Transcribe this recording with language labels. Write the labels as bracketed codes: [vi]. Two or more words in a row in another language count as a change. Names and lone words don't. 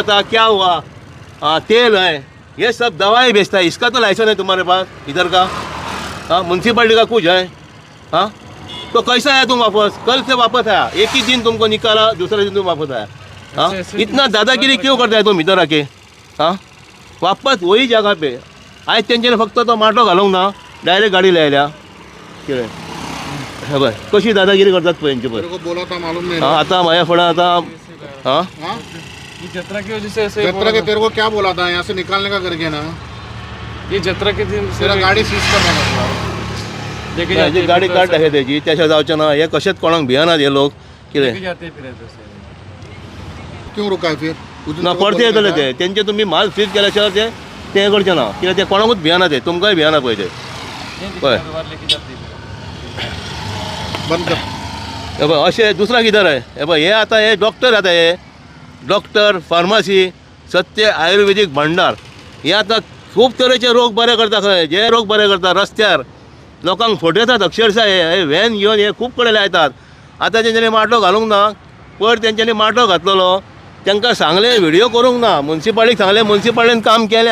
[hi] था क्या हुआ हाँ तेल है ये सब दवाई बेचता है इसका तो लाइसेंस है तुम्हारे पास इधर का हाँ म्युनिसिपालिटी का कुछ है हाँ तो कैसा आया तुम वापस कल से वापस आया एक ही दिन तुमको निकाला दूसरे दिन तुम वापस आया हाँ इतना दादागिरी क्यों करता है तुम इधर आके हाँ वापस वही जगह पे [kok] आज तेंच्यानी फक्त तो माटो घालूंक ना डायरेक्ट गाडी लायल्या कितें हे पळय कशी दादागिरी करतात पळय तेंचे पळय [hi] बोला था मालूम नहीं [kok] हाँ आता माझ्या फुडें आता हाँ [hi] ये जत्रा की वजह से ऐसे जत्रा के तेरे को क्या बोला था यहाँ से निकालने का करके ना ये जत्रा के दिन तेरा गाड़ी सीज करना लेके [kok] जी गाडी काढ दाखय त्याची त्याच्या जावचे ना हे कशेंच कोणाक भियनात हे लोक कितें [hi] जाते फिर ऐसे क्यों रुका है फिर [kok] ना परते येतले ते तेंचे तुमी माल सीज केल्या शिवाय ते करचे ना कित्याक ते कोणाकूच भियना ते तुमकांय भियना पळय ते पळय [hi] बंद कर [kok] हे पळय अशें दुसरा किधर आहे हे पळय हे आता हे डॉक्टर आता हे डॉक्टर फार्मासी सत्य आयुर्वेदिक भंडार हे आता खूब तरेचे रोग बरे करता खंय जे रोग बरे करता रस्त्यार लोकांक फटयतात अक्षरशः हे व्हॅन घेवन हे खूब कडेन लायतात आतां तेंच्यांनी माटो घालूंक ना पयर तेंच्यांनी माटो घातलेलो तांकां सांगले व्हिडियो करूंक ना म्युनिसिपालिटीक सांगलें म्युनिसिपालिटीन काम केलें